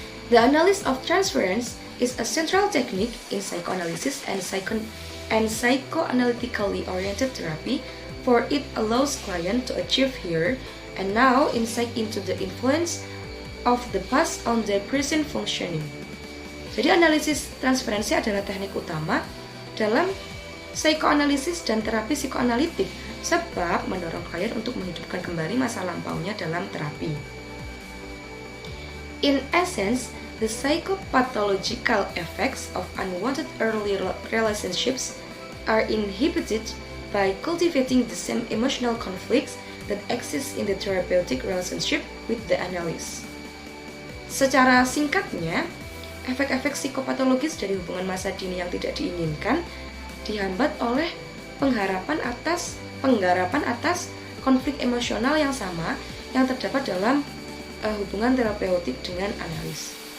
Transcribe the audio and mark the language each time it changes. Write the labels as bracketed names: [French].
[English] The analysis of transference is a central technique in psychoanalysis and psychoanalytically oriented therapy, for it allows client to achieve here and now insight into the influence of the past on their present functioning. [Indonesian] Jadi analisis transferensi adalah teknik utama dalam psikoanalisis dan terapi psikoanalitik sebab mendorong klien untuk menghidupkan kembali masa lampaunya dalam terapi. [English] In essence, the psychopathological effects of unwanted early relationships are inhibited by cultivating the same emotional conflicts that exist in the therapeutic relationship with the analyst. [Indonesian] Secara singkatnya, efek-efek psikopatologis dari hubungan masa dini yang tidak diinginkan dihambat oleh penggarapan atas konflik emosional yang sama yang terdapat dalam hubungan terapeutik dengan analis.